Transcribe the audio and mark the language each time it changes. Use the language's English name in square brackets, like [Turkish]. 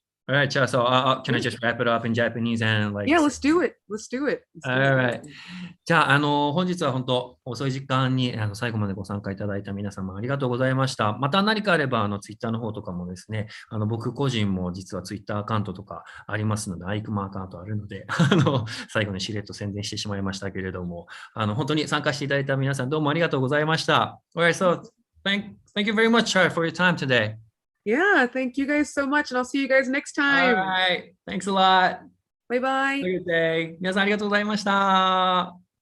[English] Alright, so can I just wrap it up in Japanese and like... Yeah, let's do it. Let's do it. Alright. [Japanese] じゃあ、本日は本当遅い時間に最後までご参加いただいた皆様ありがとうございました。また何かあればツイッターの方とかもですね、僕個人も実はツイッターアカウントとかありますので、アイクマアカウントあるので、最後にしれっと宣伝してしまいましたけれども、本当に参加していただいた皆さんどうもありがとうございました。 [English] Alright, so thank you very much, Char, for your time today. Yeah, thank you guys so much, and I'll see you guys next time. Alright, thanks a lot. Bye bye. Have a good day. [Japanese] 皆さんありがとうございました。